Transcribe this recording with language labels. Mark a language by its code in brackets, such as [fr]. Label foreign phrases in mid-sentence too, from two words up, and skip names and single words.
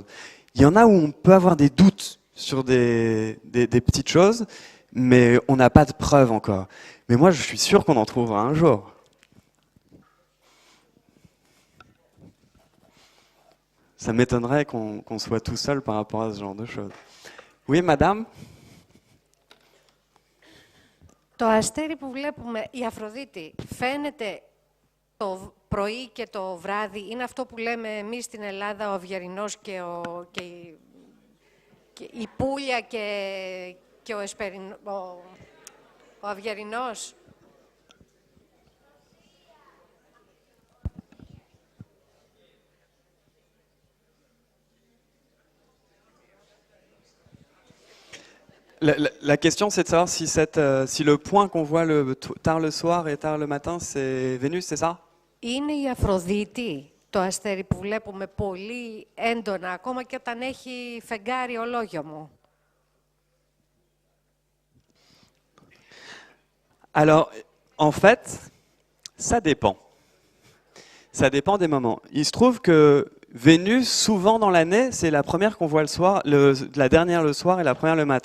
[fr] Il y en a où on peut avoir des doutes sur des petites choses, mais on n'a pas de preuves encore. Mais moi, je suis sûr qu'on en trouvera un jour. Ça m'étonnerait qu'on soit tout seul par rapport à ce genre de choses. Oui, madame? [el] Το αστέρι που βλέπουμε, η Αφροδίτη, φαίνεται το πρωί και το βράδυ. Είναι αυτό που λέμε εμείς στην Ελλάδα, ο Αυγερινός και η Πούλια και ο Αυγερινός. [fr] La question, c'est de savoir si le point qu'on voit tard le soir et tard le matin, c'est Vénus, c'est ça? [el] Είναι η Αφροδίτη το αστέρι που βλέπουμε πολύ έντονα, ακόμα και όταν έχει φεγγάρι ολόγιο μου. [fr] Alors, en fait, ça dépend. Ça dépend des moments. Il se trouve que Vénus, souvent dans l'année, c'est la première qu'on voit le soir, la dernière le soir et la première le matin.